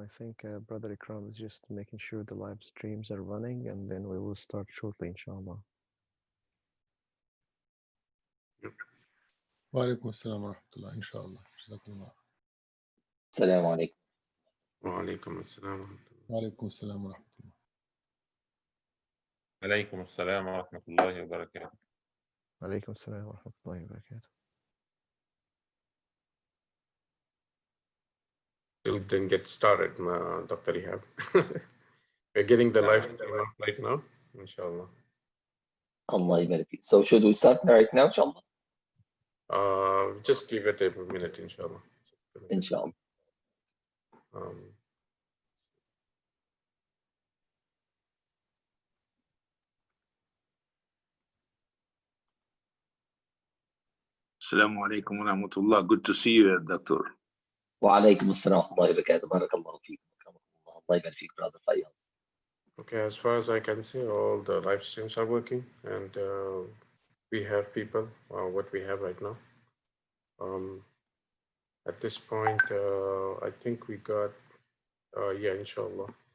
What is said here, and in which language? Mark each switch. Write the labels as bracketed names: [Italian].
[English] I think Brother Ikram is just making sure the live streams are running, and then we will start shortly, inshallah. [Arabic] وعليكم السلام ورحمة الله إن شاء الله. جزاكم الله. السلام عليكم. وعليكم السلام ورحمة الله. وعليكم السلام ورحمة الله. عليكم السلام ورحمة الله وبركاته. عليكم السلام ورحمة الله وبركاته. [English] Still didn't get started, Dr. Ihab. We're getting the live stream up right now, inshallah. [Arabic] Allah يبارك فيك. [English] So should we start right now, inshallah? Just give it a minute, inshallah. Inshallah. Assalamu alaikum wa rahmatullah. Good to see you, Doctor. [Arabic] وعليكم السلام ورحمة الله وبركاته. بارك الله فيكم. الله يبارك فيك, Brother Fayaz. [English] Okay, as far as I can see, all the live streams are working, and we have people, what we have right now. At this point, I think we got, yeah, inshallah.